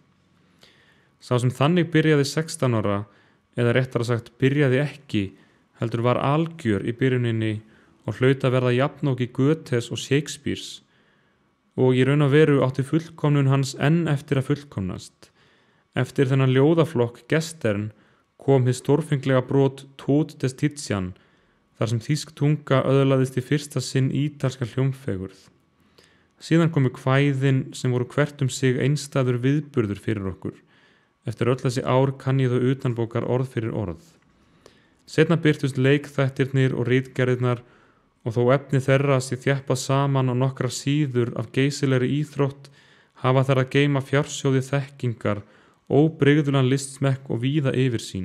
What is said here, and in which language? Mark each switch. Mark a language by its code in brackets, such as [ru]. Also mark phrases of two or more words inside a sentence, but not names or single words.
[is] Sá sem þannig byrjaði 16 ára, eða réttara sagt byrjaði ekki, heldur var algjör í byrjuninni og hlaut að verða jafnóki Goethes og Shakespeares, og í raun og veru átti fullkomnun hans enn eftir að fullkomnast. Eftir þennan ljóðaflokk Gestern kom hið stórfenglega brot Tod des Tizian, þar sem þýsk tunga öðlaðist í fyrsta sinn ítalska hljómfegurð. Síðan komu kvæðin sem voru hvert sig einstæður viðburður fyrir okkur. Eftir öll þessi ár kann ég þau utanbókar orð fyrir orð. Seinna birtust leikþættirnir og ritgerðirnar og þó efni þeirra sé þjappað saman á nokkra síður af geysilegri íþrótt hafa þær að geyma fjársjóði þekkingar, óbrigðulan listsmekk og víða yfirsýn.